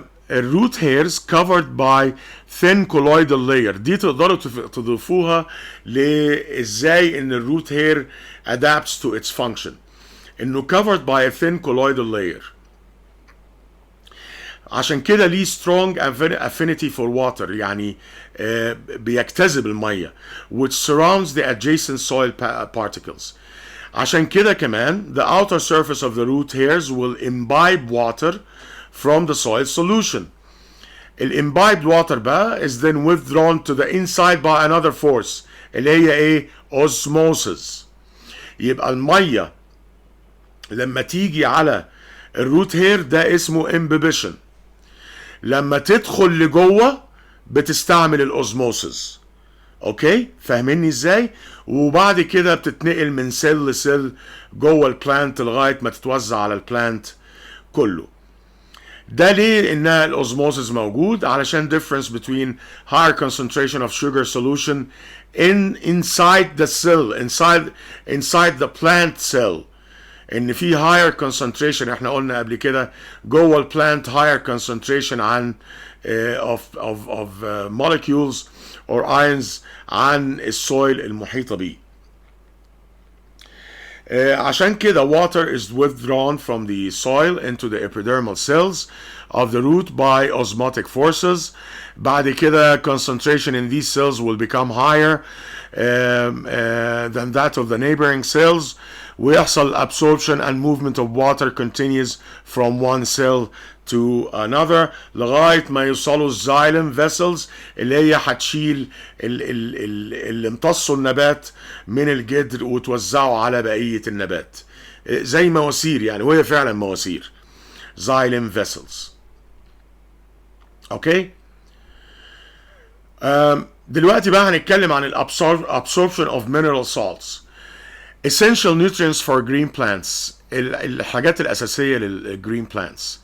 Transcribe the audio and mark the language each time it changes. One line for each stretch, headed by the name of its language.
English: الروت hairs covered by thin colloidal layer.
Arabic: دي تقدروا تضيفوها لازاي ان
English: الروت hair adapts to its function.
Arabic: انه
English: covered by a thin colloidal layer.
Arabic: عشان كده ليه
English: strong affinity for water،
Arabic: يعني بيجتذب المية
English: which surrounds the adjacent soil particles.
Arabic: عشان كده كمان
English: the outer surface of the root hairs will imbibe water from the soil solution. imbibed water
Arabic: بقى
English: is then withdrawn to the inside by another force
Arabic: اللي هي ايه؟
English: osmosis.
Arabic: يبقى المية لما تيجي على الروت هير ده اسمه imbibition. لما تدخل لجوه بتستعمل الاوزموسيس. اوكي، فاهميني ازاي؟ وبعد كده بتتنقل من سيل لسيل جوه البلانت لغايه ما تتوزع على البلانت كله. ده ليه انها الاوزموسيس موجود؟ علشان
English: difference between higher concentration of sugar solution inside the cell, inside the plant cell.
Arabic: ان في
English: higher concentration،
Arabic: احنا قلنا قبل كده جوه البلانت higher concentration عن
English: of molecules or ions
Arabic: عن السويل المحيطة بيه. عشان كده
English: water is withdrawn from the soil into the epidermal cells of the root by osmotic forces.
Arabic: بعد كده
English: concentration in these cells will become higher than that of the neighboring cells.
Arabic: ويحصل
English: absorption and movement of water continues from one cell to another
Arabic: لغاية ما يوصلوا الزايلم vessels اللي هي هتشيل اللي امتصوا النبات من الجدر وتوزعوا على بقية النبات زي مواسير يعني، وهي فعلا مواسير xylem vessels. اوكي، دلوقتي بقى هنتكلم عن
English: absorption of mineral salts. essential nutrients for green plants،
Arabic: الحاجات الأساسية
English: للgreen plants.